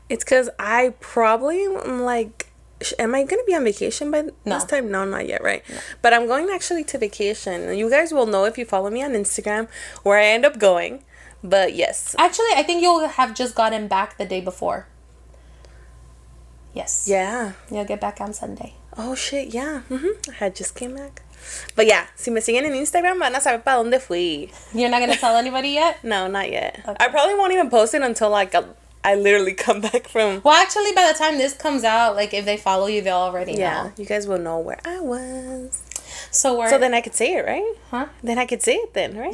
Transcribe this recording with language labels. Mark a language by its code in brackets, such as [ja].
[en] It's because I probably am like... Am I going to be on vacation by this time? No, not yet, right? No. But I'm going actually to vacation. You guys will know if you follow me on Instagram where I end up going. But yes. Actually, I think you'll have just gotten back the day before. Yes. Yeah. You'll get back on Sunday. Oh, shit, yeah. I had just came back. But yeah, [es] si me siguen en Instagram van a saber para dónde fui. [en] You're not going to tell anybody yet? No, not yet. Okay. I probably won't even post it until like I literally come back from... Well, actually, by the time this comes out, like, if they follow you, they'll already know. Yeah, you guys will know where I was. So then I could say it, right? Huh? Then I could say it then, right?